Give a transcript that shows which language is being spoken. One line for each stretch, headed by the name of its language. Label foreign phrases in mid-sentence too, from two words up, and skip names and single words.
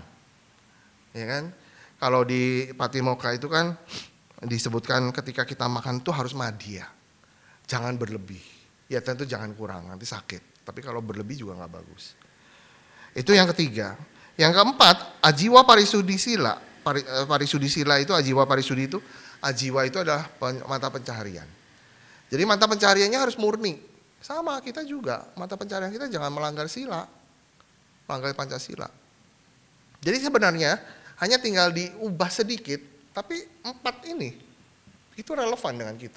Indonesian: Ya kan? Kalau di patimokkha itu kan disebutkan ketika kita makan itu harus madhya. Jangan berlebih. Ya tentu jangan kurang, nanti sakit. Tapi kalau berlebih juga nggak bagus. Itu yang ketiga. Yang keempat,
Pali: ajiwa parisudhi sila. Parisudhi sila
Indonesian: itu,
Pali: ajiwa parisudhi
Indonesian: itu, ajiwa itu adalah mata pencaharian. Jadi mata pencahariannya harus murni. Sama kita juga, mata pencaharian kita jangan melanggar sila. Melanggar Pancasila. Jadi sebenarnya hanya tinggal diubah sedikit, tapi 4 ini itu relevan dengan kita.